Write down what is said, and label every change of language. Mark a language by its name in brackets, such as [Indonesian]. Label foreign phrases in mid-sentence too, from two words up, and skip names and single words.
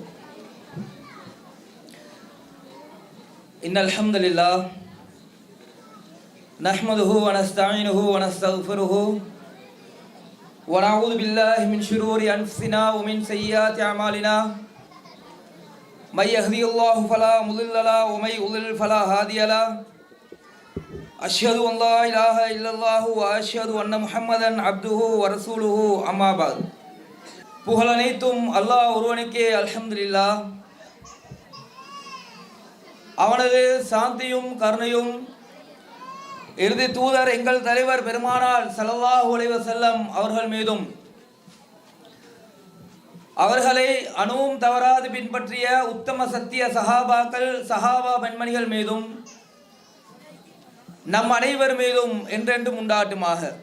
[Arabic] إن الحمد لله نحمده ونستعينه ونستغفره ونعوذ بالله من شرور أنفسنا ومن سيئات أعمالنا. من يهدي الله فلا مضل له ومن يضلل فلا هادي له. أشهد أن لا إله إلا الله وأشهد أن محمدا عبده ورسوله. أما بعد. [Tamil] புகழ் அனைத்தும் அல்லாஹ் ஒருவனுக்கே. அல்ஹம்துலில்லாஹ். அவனது சாந்தியும் கருணையும் இறுதி தூதர் எங்கள் தலைவர் பெருமானார் [Arabic] صلى الله عليه وسلم [Tamil] அவர்கள் மீதும், அவர்களை அணுவும் தவறாது பின்பற்றிய உத்தம சத்திய சஹாபாக்கள் சஹாபா பெண்மணிகள் மீதும் நம் அனைவர் மீதும் என்றென்றும் உண்டாட்டுமாக.